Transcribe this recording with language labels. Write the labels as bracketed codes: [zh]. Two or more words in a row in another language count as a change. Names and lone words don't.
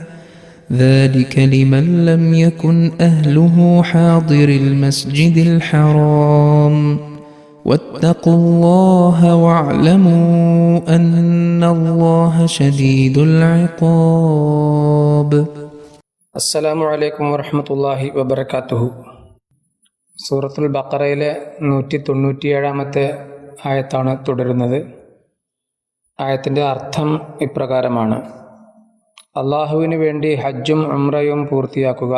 [ar] ذلك لمن لم يكن أهله حاضر المسجد الحرام واتقوا الله واعلموا أن الله شديد العقاب. السلام عليكم ورحمة الله وبركاته. [ml] സൂറത്തുൽ ബഖറയിലെ 197-ാമത്തെ ആയത്താണ് തുടരുന്നത്. ആയത്തിൻ്റെ അർത്ഥം ഇപ്രകാരമാണ്: അള്ളാഹുവിന് വേണ്ടി ഹജ്ജും ഉംറയും പൂർത്തിയാക്കുക.